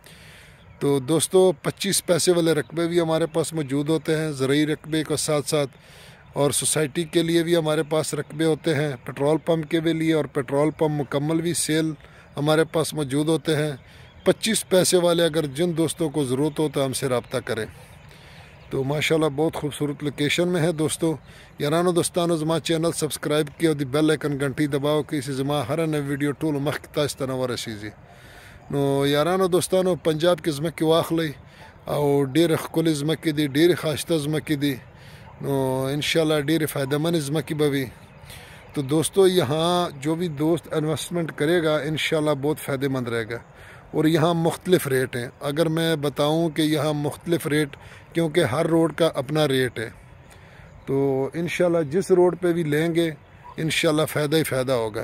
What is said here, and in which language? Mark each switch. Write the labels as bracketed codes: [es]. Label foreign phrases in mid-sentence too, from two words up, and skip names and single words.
[ur] تو دوستو، 25 پیسے والے رقبے بھی ہمارے پاس موجود ہوتے ہیں، زرعی رقبے کے ساتھ ساتھ، اور سوسائٹی کے لیے بھی ہمارے پاس رقبے ہوتے ہیں، پیٹرول پمپ کے بھی لیے، اور پیٹرول پمپ مکمل بھی سیل ہمارے پاس موجود ہوتے ہیں۔ 25 پیسے والے اگر جن دوستوں کو ضرورت ہو تو ہم سے رابطہ کریں۔ تو ماشاءاللہ بہت خوبصورت لوکیشن میں ہے دوستو۔ [ps] یارانو دوستانو، زما چینل سبسکرائب کیا، دی [en] bell icon [ur] گھنٹی دباؤ [ps] کہ اسی زما ہر نئی ویڈیو ټول مخکې تاسو ته ورسیږي۔ نو یارانو دوستانو، پنجاب کې ځمکې واخلئ، او ډېرې ښکلې ځمکې دي، ډېرې ښایسته ځمکې دي، نو انشاءاللہ ډېرې فائدہ مند ځمکې به وي۔ [ur] تو دوستو، یہاں جو بھی دوست انویسٹمنٹ کرے گا انشاءاللہ بہت فائدہ مند رہے گا، اور یہاں مختلف ریٹ ہیں۔ اگر میں بتاؤں کہ یہاں مختلف ریٹ، کیونکہ ہر روڈ کا اپنا ریٹ ہے، تو انشاءاللہ جس روڈ پہ بھی لیں گے انشاءاللہ فائدہ ہی فائدہ ہوگا۔